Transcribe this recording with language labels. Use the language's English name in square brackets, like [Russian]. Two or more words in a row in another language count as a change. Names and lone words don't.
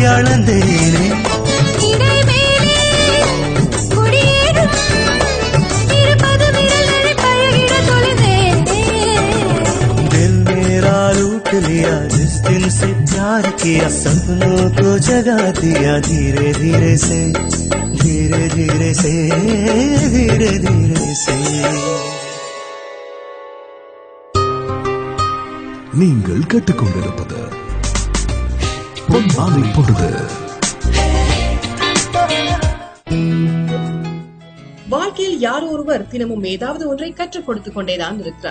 [Tamil] மறந்தேனே. [Hindi] दिल मेरा लूट लिया जिस दिन से प्यार किया, सपनों को जगा दिया धीरे धीरे से, धीरे धीरे से, धीरे धीरे से. [Tamil] நீங்கள் கேட்டுக்கொண்டிருப்பது பொன்மாலை பொழுது. வாழ்க்கையில் யாரோ ஒருவர் தினமும் ஏதாவது ஒன்றை கற்றுக் கொடுத்துக் கொண்டேதான் இருக்கிறார்.